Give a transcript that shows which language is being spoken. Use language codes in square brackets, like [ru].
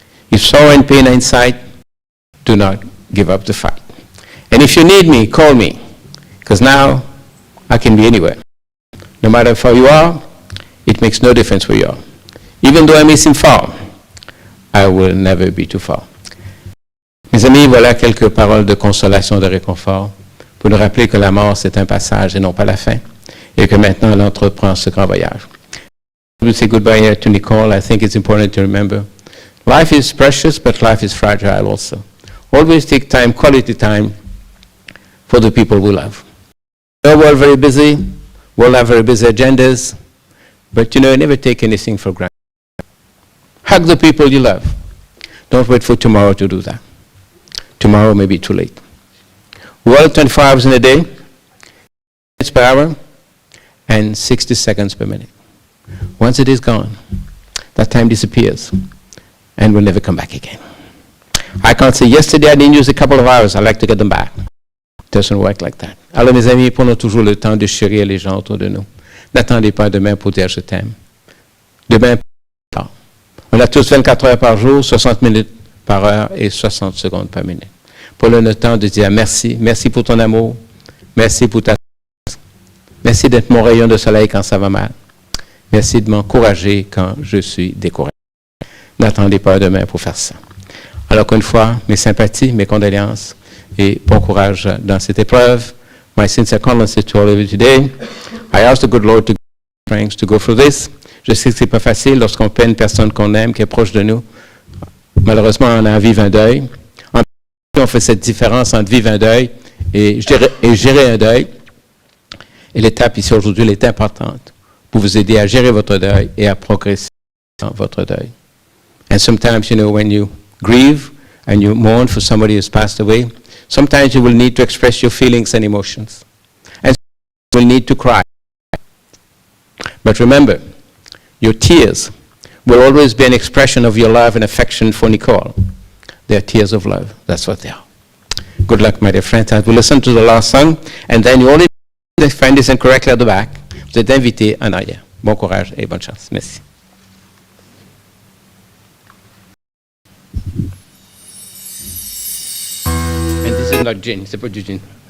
[en] If sorrow and pain are in sight, do not give up the fight. And if you need me, call me, because now I can be anywhere. No matter how far you are, it makes no difference where you are. Even though I may seem far, I will never be too far. [fr] Mes amis, voilà quelques paroles de consolation, de réconfort, pour nous rappeler que la mort, c'est un passage et non pas la fin, et que maintenant, elle entreprend ce grand voyage. [en] We say goodbye to Nicole. I think it's important to remember life is precious, but life is fragile also. Always take time, quality time, for the people we love. We're all very busy. We all have very busy agendas, but never take anything for granted. Hug the people you love. Don't wait for tomorrow to do that. Tomorrow may be too late. We're all 24 hours in a day, minutes per hour, and 60 seconds per minute. Once it is gone, that time disappears and will never come back again. I can't say, yesterday I didn't use a couple of hours, I'd like to get them back. It doesn't work like that. [fr] Alors mes amis, prenons toujours le temps de chérir les gens autour de nous. N'attendez pas demain pour dire je t'aime. Demain, pas. On a tous 24 heures par jour, 60 minutes par heure et 60 secondes par minute. Prenons le temps de dire merci, merci pour ton amour, merci pour ta merci d'être mon rayon de soleil quand ça va mal. Merci de m'encourager quand je suis découragé. N'attendez pas demain pour faire ça. Alors qu'une fois, mes sympathies, mes condoléances et bon courage dans cette épreuve. [en] My sincere condolences to all of you today. I ask the good Lord to give us strength to go through this. [fr] Je sais que c'est pas facile lorsqu'on peine une personne qu'on aime, qui est proche de nous. Malheureusement, on a à vivre un deuil. On fait cette différence entre vivre un deuil et gérer un deuil. Et l'étape ici aujourd'hui, elle est importante pour vous aider à gérer votre deuil et à progresser dans votre deuil. [en] And sometimes, when you grieve and you mourn for somebody who's passed away, sometimes you will need to express your feelings and emotions. And you will need to cry. But remember, your tears will always be an expression of your love and affection for Nicole. They are tears of love. That's what they are. Good luck, my dear friends. As we listen to the last song, and then you only find this incorrectly at the back. [fr] Vous êtes invités en arrière. Bon courage et bonne chance. Merci. [en] And this is not gin, [fr] c'est pas du gin.